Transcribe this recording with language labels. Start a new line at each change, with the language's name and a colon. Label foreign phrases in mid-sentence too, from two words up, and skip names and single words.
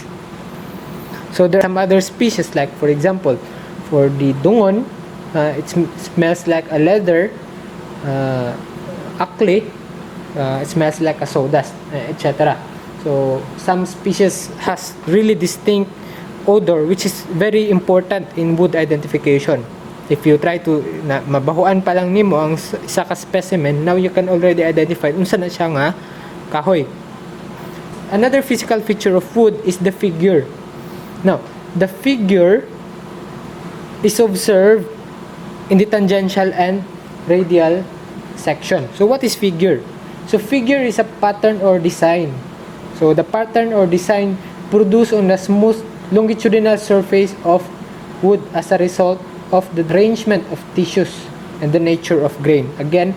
English: So there are some other species, like for example, for the dungon, it smells like a leather. Akli, it smells like a sawdust, etc. So some species has really distinct odor, which is very important in wood identification. If you try to
Cebuano: mabahuan pa lang nimo ang isa ka specimen,
English: now you can already identify
Cebuano: unsa na siya nga kahoy.
English: Another physical feature of wood is the figure. Now, the figure is observed in the tangential and radial section. So what is figure? So figure is a pattern or design. So the pattern or design produced on the smooth longitudinal surface of wood as a result of the arrangement of tissues and the nature of grain.